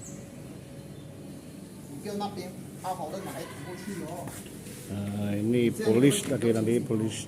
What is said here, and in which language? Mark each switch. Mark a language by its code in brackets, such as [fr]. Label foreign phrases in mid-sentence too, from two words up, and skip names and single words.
[zh] 你不要那边好好的拿一顶过去哦。 [id] Ini polish lagi nanti polish.